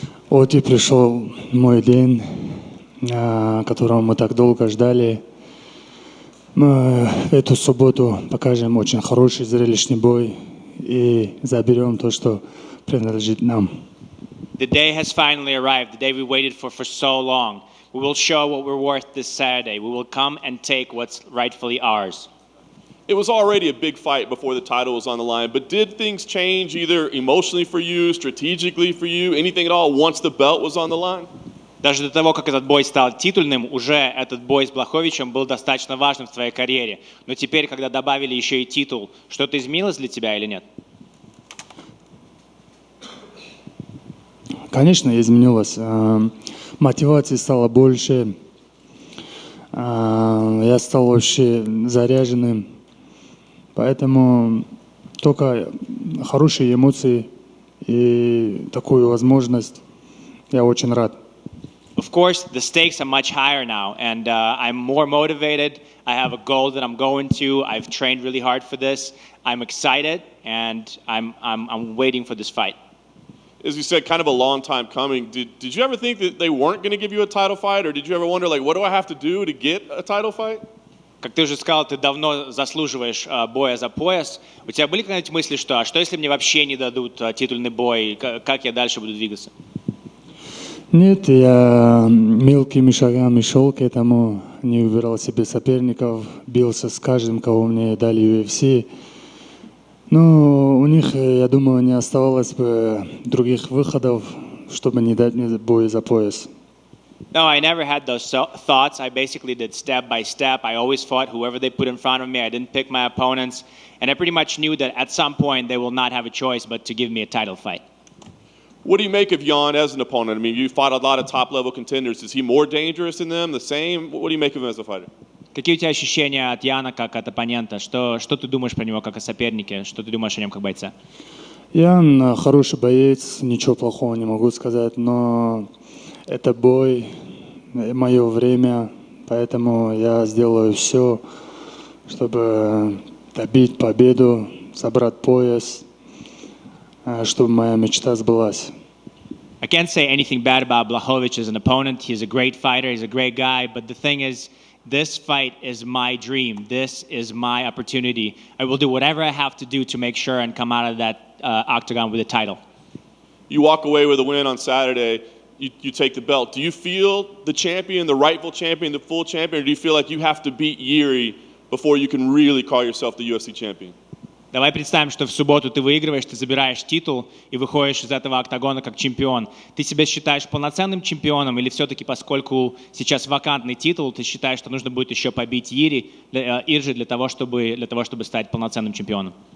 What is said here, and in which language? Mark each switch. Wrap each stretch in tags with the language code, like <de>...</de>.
<ru>Вот и пришел мой день, которого мы так долго ждали. Мы эту субботу покажем очень хороший зрелищный бой и заберем то, что принадлежит нам.</ru> <en>The day has finally arrived, the day we waited for so long. We will show what we're worth this Saturday. We will come and take what's rightfully ours. It was already a big fight before the title was on the line, but did things change either emotionally for you, strategically for you, anything at all once the belt was on the line?</en> <ru>Даже до того, как этот бой стал титульным, уже этот бой с Блachowicz был достаточно важным в твоей карьере. Но теперь, когда добавили еще и титул, что-то изменилось для тебя или нет? Конечно, изменилось. Мотивации стало больше. Я стал вообще заряженным. Поэтому только хорошие эмоции и такую возможность я очень рад.</ru> <en>Of course, the stakes are much higher now, and I'm more motivated. I have a goal that I'm going to. I've trained really hard for this. I'm excited, and I'm waiting for this fight. As you said, kind of a long time coming. Did you ever think that they weren't going to give you a title fight, or did you ever wonder, like, what do I have to do to get a title fight?</en> <ru>Как ты уже сказал, ты давно заслуживаешь боя за пояс. У тебя были когда-нибудь мысли, что если мне вообще не дадут титульный бой, как я дальше буду двигаться? Нет, я мелкими шагами шел к этому, не выбирал себе соперников, бился с каждым, кого мне дали UFC. Но у них, я думаю, не оставалось бы других выходов, чтобы не дать мне бой за пояс.</ru> <en>No, I never had those thoughts. I basically did step by step. I always fought whoever they put in front of me. I didn't pick my opponents. And I pretty much knew that at some point they will not have a choice but to give me a title fight. What do you make of Jan as an opponent? I mean, you fought a lot of top-level contenders. Is he more dangerous than them, the same? What do you make of him as a fighter?</en> <ru>Какие у тебя ощущения от Яна как от оппонента? Что ты думаешь про него как о сопернике? Что ты думаешь о нем как бойца? Ян хороший боец, ничего плохого не могу сказать, но это бой, мое время, поэтому я сделаю все, чтобы добить победу, собрать пояс, чтобы моя мечта сбылась.</ru> <en>I can't say anything bad about Blachowicz as an opponent. He's a great fighter. He's a great guy. But the thing is, this fight is my dream. This is my opportunity. I will do whatever I have to do to make sure and come out of that octagon with a title. You walk away with a win on Saturday. You take the belt. Do you feel the champion, the rightful champion, the full champion, or do you feel like you have to beat Yuri before you can really call yourself the UFC champion?</en> <ru>Давай представим, что в субботу ты выигрываешь, ты забираешь титул и выходишь из этого октагона как чемпион. Ты себя считаешь полноценным чемпионом или все-таки, поскольку сейчас вакантный титул, ты считаешь, что нужно будет еще побить Иржи для того, чтобы стать полноценным чемпионом?</ru>